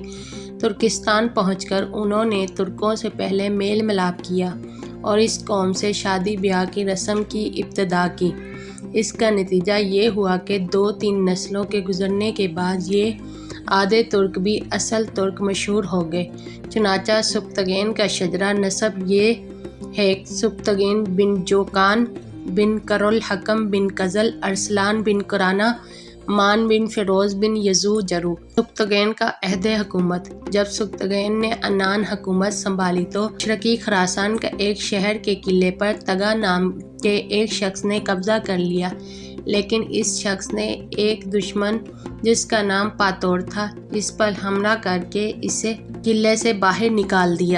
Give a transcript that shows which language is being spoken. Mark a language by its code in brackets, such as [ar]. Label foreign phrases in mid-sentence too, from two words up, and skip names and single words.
[ur] ترکستان پہنچ کر انہوں نے ترکوں سے پہلے میل ملاپ کیا اور اس قوم سے شادی بیاہ کی رسم کی ابتدا کی۔ اس کا نتیجہ یہ ہوا کہ 2-3 نسلوں کے گزرنے کے بعد یہ آدھے ترک بھی اصل ترک مشہور ہو گئے۔ چنانچہ سبکتگین کا شجرہ نسب یہ ہے کہ، سبکتگین بن جوکان بن قرل حکم بن قزل، ارسلان بن قرانا، مان بن فیروز بن یجو جرو. سبکتگین کا عہد حکومت. جب سبکتگین نے عنان حکومت سنبھالی تو مشرقی خراسان کا ایک شہر کے قلعے پر تغا نام کے ایک شخص نے قبضہ کر لیا، لیکن اس شخص نے ایک دشمن جس کا نام پاتور تھا اس پر حملہ کر کے اسے قلعے سے باہر نکال دیا.